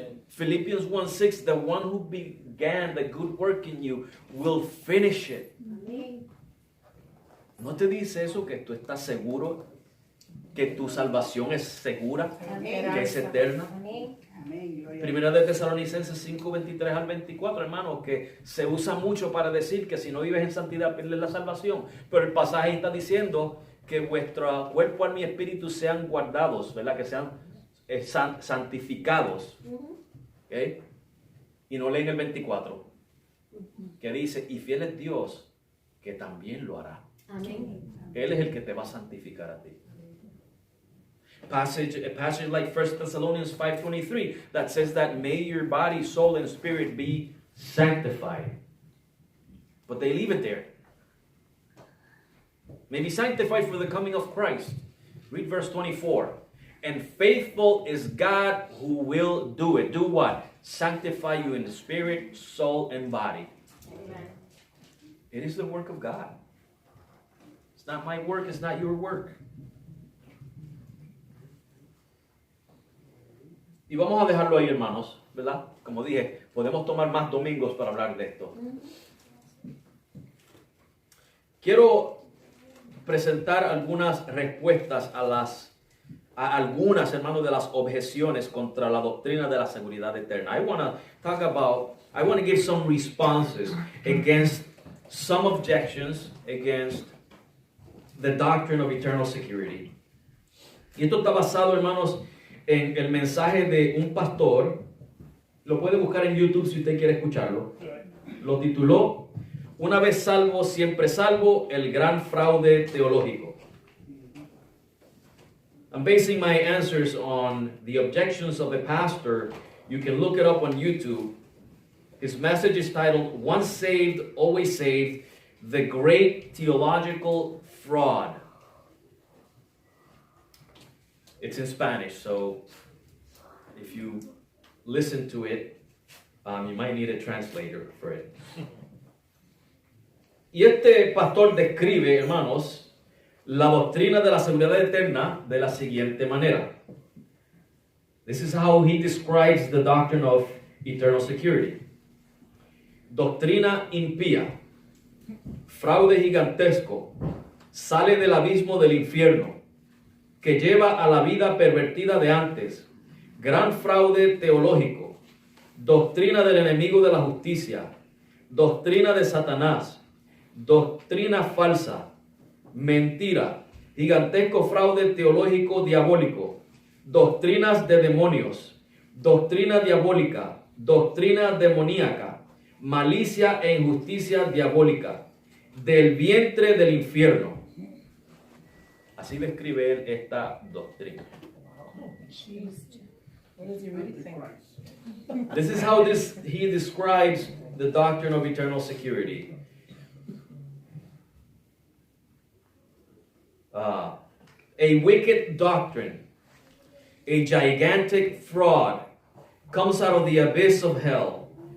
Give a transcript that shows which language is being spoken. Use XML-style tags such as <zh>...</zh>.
<en>Philippians 1:6, the one who began the good work in you will finish it.</en> <es>¿No te dice eso que tú estás seguro? Que tu salvación es segura, que es eterna. Primera de Tesalonicenses 5:23 al 24, hermano, que se usa mucho para decir que si no vives en santidad pierdes la salvación. Pero el pasaje está diciendo que vuestro cuerpo, alma y espíritu sean guardados, ¿verdad? Que sean santificados. ¿Okay? Y no leen el 24, que dice, y fiel es Dios, que también lo hará. Amén. Él es el que te va a santificar a ti.</es> <en>A passage like 1 Thessalonians 5:23 that says that may your body, soul, and spirit be sanctified. But they leave it there. May be sanctified for the coming of Christ. Read verse 24. And faithful is God who will do it. Do what? Sanctify you in spirit, soul, and body. Amen. It is the work of God. It's not my work, it's not your work.</en> <es>Y vamos a dejarlo ahí, hermanos, ¿verdad? Como dije, podemos tomar más domingos para hablar de esto. Quiero presentar algunas respuestas a algunas, hermanos, de las objeciones contra la doctrina de la seguridad eterna.</es> <en>I want to give some responses against some objections against the doctrine of eternal security.</en> <es>Y esto está basado, hermanos, en el mensaje de un pastor. Lo puede buscar en YouTube si usted quiere escucharlo. Lo tituló Una vez salvo, siempre salvo, el gran fraude teológico.</es> <en>I'm basing my answers on the objections of the pastor. You can look it up on YouTube. His message is titled, Once Saved, Always Saved, The Great Theological Fraud. It's in Spanish, so if you listen to it, you might need a translator for it.</en> <es>Y este pastor describe, hermanos, la doctrina de la seguridad eterna de la siguiente manera.</es> <en>This is how he describes the doctrine of eternal security.</en> <es>Doctrina impía, fraude gigantesco, sale del abismo del infierno, que lleva a la vida pervertida de antes, gran fraude teológico, doctrina del enemigo de la justicia, doctrina de Satanás, doctrina falsa, mentira, gigantesco fraude teológico diabólico, doctrinas de demonios, doctrina diabólica, doctrina demoníaca, malicia e injusticia diabólica, del vientre del infierno. Así describe él esta doctrina.</es> <en>What does he really think? This is how he describes the doctrine of eternal security. A wicked doctrine, a gigantic fraud, comes out of the abyss of hell.</en>